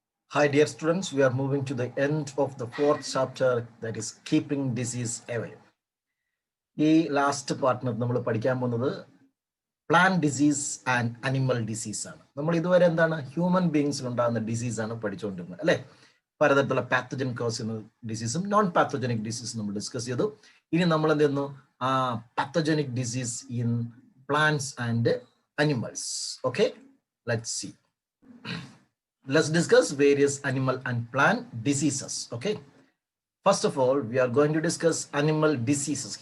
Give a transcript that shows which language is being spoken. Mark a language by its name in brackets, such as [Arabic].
[English] Hi dear students, we are moving to the end of the 4th chapter, that is keeping disease away. [Malayalam] ഈ last പാർട്ടിനകത്ത് നമ്മൾ പഠിക്കാൻ പോകുന്നത് plant disease and animal disease ആണ്. നമ്മൾ ഇതുവരെ എന്താണ് ഹ്യൂമൻ ബീങ്സിൽ ഉണ്ടാകുന്ന ഡിസീസ് ആണ് പഠിച്ചുകൊണ്ടിരുന്നത് അല്ലെ? പലതരത്തിലുള്ള പാത്തജൻ കോസ് ചെയ്യുന്ന ഡിസീസും നോൺ പാത്തജനിക് ഡിസീസും നമ്മൾ ഡിസ്കസ് ചെയ്തു. ഇനി നമ്മൾ എന്ത് ചെയ്യുന്നു? [English] Pathogenic disease in plants and animals. Okay, let's see. Let's discuss various animal and plant diseases. Okay, first of all, we are going to discuss animal diseases.